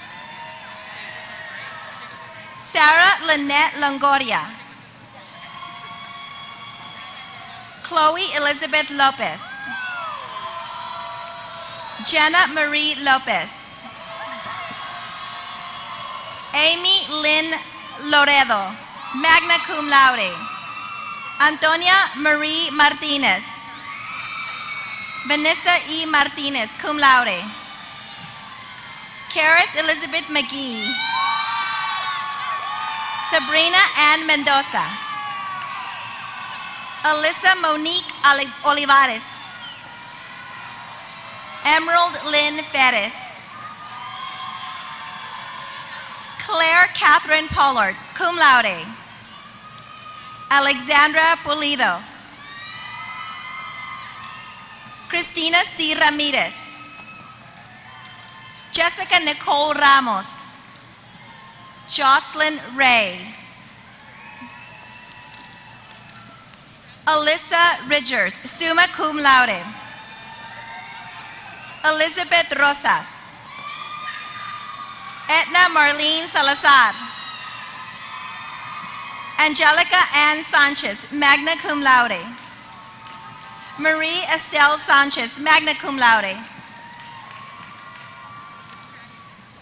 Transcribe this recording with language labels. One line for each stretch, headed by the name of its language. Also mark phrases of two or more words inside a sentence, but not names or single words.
English: Sarah Lynette Longoria. Chloe Elizabeth Lopez. Jenna Marie Lopez. Amy Lynn Loredo,
Latin: magna cum laude.
English: Antonia Marie Martinez. Vanessa E. Martinez,
Latin: cum laude.
English: Karis Elizabeth McGee. Sabrina Ann Mendoza. Alyssa Monique Olivares. Emerald Lynn Perez. Claire Catherine Pollard,
Latin: cum laude.
English: Alexandra Pulido. Christina C. Ramirez. Jessica Nicole Ramos. Jocelyn Ray. Alyssa Ridgers,
Latin: summa cum laude.
English: Elizabeth Rosas. Etna Marlene Salazar. Angelica Ann Sanchez,
Latin: magna cum laude.
English: Marie Estelle Sanchez,
Latin: magna cum laude.